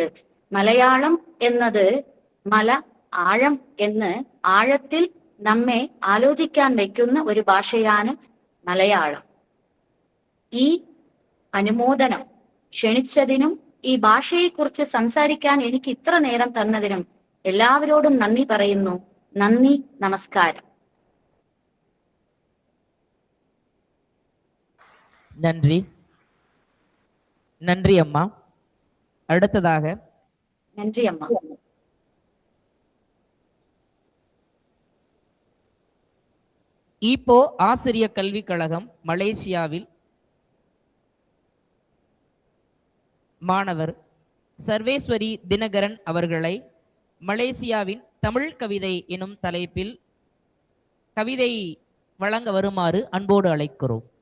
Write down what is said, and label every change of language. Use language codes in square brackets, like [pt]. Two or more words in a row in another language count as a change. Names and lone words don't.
[ml] മലയാളം എന്നത് മല ആഴം എന്ന് ആഴത്തിൽ നമ്മെ ആലോചിക്കാൻ വയ്ക്കുന്ന ഒരു ഭാഷയാണ് മലയാളം. ഈ അനുമോദനം ക്ഷണിച്ചതിനും ഈ ഭാഷയെക്കുറിച്ച് സംസാരിക്കാൻ എനിക്ക് ഇത്ര നേരം തന്നതിനും എല്ലാവരോടും നന്ദി പറയുന്നു. നന്ദി, നമസ്കാരം. [ta] நன்றி நன்றி அம்மா. அடுத்ததாக நன்றி அம்மா. ஈப்போ ஆசிரிய கல்விக் கழகம் மலேசியாவில் மாணவர் சர்வேஸ்வரி தினகரன் அவர்களை மலேசியாவின் தமிழ் கவிதை எனும் தலைப்பில் கவிதை வழங்க வருமாறு அன்போடு அழைக்கிறோம்.